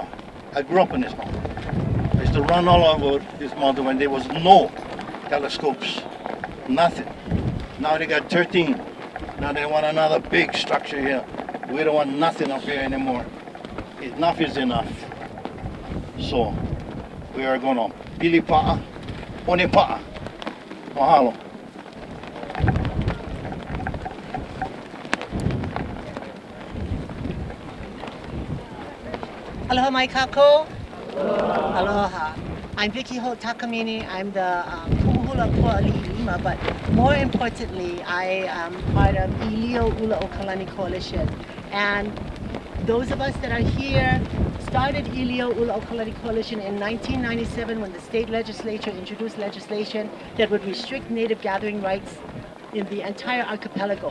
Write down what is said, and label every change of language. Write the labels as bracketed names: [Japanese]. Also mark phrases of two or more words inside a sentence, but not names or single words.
[English] I grew up in this mountain. I used to run all over this mountain when there was no telescopes. Nothing. Now they got 13. Now they want another big structure here. We don't want nothing up here anymore. Enough is enough. So we are gonna [Hawaiian] pili pa'a, one pa'a. Mahalo. Aloha mai kākou. Aloha. [English] I'm Vicky Holt Takamini. I'm the Kumuhula Ko'ali'ilima, but more importantly, I am part of Ilio Ula Okalani Coalition. And those of us that are here started Ilio Ula Okalani Coalition in 1997 when the state legislature introduced legislation that would restrict native gathering rights in the entire archipelago.